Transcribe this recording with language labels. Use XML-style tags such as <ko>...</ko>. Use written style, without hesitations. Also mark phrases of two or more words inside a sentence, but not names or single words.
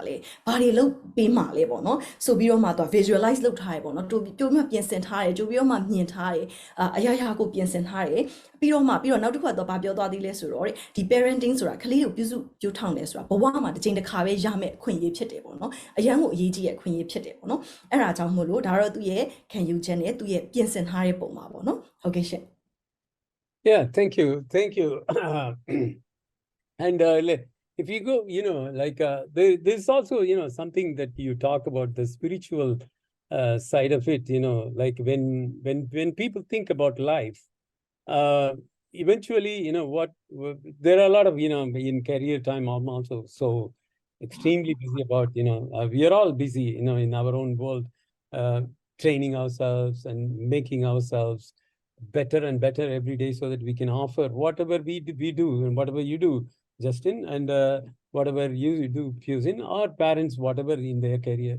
<my>လဲဘာတွေလုပ်ပေးမှာလဲပေါ့နော်ဆိုပြီးတော့မှသူက visualize လုပ်ထားတယ်ပေါ့နော်ကြိုပြီးတော့ပြင်ဆင်ထားတယ်ကြိုပြီးတော့မှမြင်ထားတယ်အရာရာကိုပြင်ဆင်ထားတယ်ပြီးတော့နောက်တစ်ခါတော့ဘာပြောသွားသေးလဲဆိုတော့ဒီ parenting ဆိုတာကလေးကိုပြုစုပြောထောင်တယ်ဆိုတာဘဝမှာတစ်ချိန်တစ်ခါပဲရမယ်အခွင့်အရေးဖြစ်တယ်ပေါ့နော်အရန်ကိုအရေးကြီးရဲ့အခွင့်အရေးဖြစ်တယ်ပေါ့နော်အဲ့ဒါကြောင့်မို့လို့ဒါတော့သူရဲ့ခံယူချက်နဲ့သူရဲ့ပြင်ဆင်ထားတဲ့ပုံမှာပေါ့နော်ဟုတ်ကဲ့ရှင့်</my> <en>Yeah, thank you. And if you go, like there's also, something that you talk about, the spiritual side of it, like when people think about life, eventually, there are a lot of, in career time, I'm also so extremely busy about, we are all busy, in our own world, training ourselves and making ourselves better and better every day so that we can offer whatever we do and whatever you do, Justin, and whatever you do, Fusin, our parents, whatever in their career.</en>